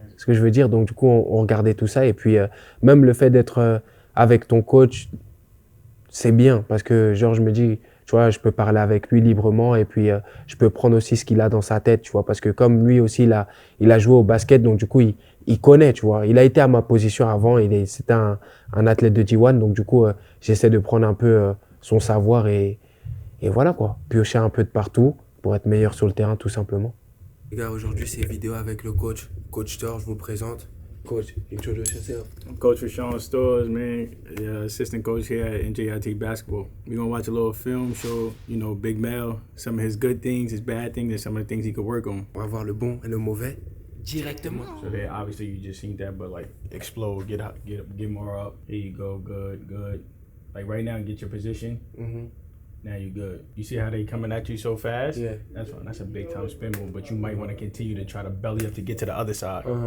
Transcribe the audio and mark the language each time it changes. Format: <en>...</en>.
<fr>Ce que je veux dire. Donc, du coup, on regardait tout ça. Et puis, même le fait d'être avec ton coach, c'est bien parce que, genre, je me dis, tu vois, je peux parler avec lui librement et puis je peux prendre aussi ce qu'il a dans sa tête, tu vois, parce que comme lui aussi, il a joué au basket, donc du coup, il connaît, tu vois. Il a été à ma position avant, c'était un athlète de D1, donc du coup, j'essaie de prendre un peu son savoir et voilà, quoi. Piocher un peu de partout pour être meilleur sur le terrain, tout simplement. Les gars, aujourd'hui, c'est vidéo avec le coach Store, je vous le présente.</fr> <en>Coach, introduce yourself. I'm Coach Rashawn Stores, man. Assistant coach here at NJIT Basketball. We're gonna watch a little film, show, you know, Big Mel, some of his good things, his bad things, and some of the things he could work on.</en> <fr>On va voir le bon et le mauvais directement.</fr> <en>So there, obviously you just seen that, but like explode, get out, get more up. Here you go, good. Like right now, get your position. Now you're good. You see how they coming at you so fast? Yeah. That's fine. That's a big time spin move, but you might want to continue to try to belly up to get to the other side.</en>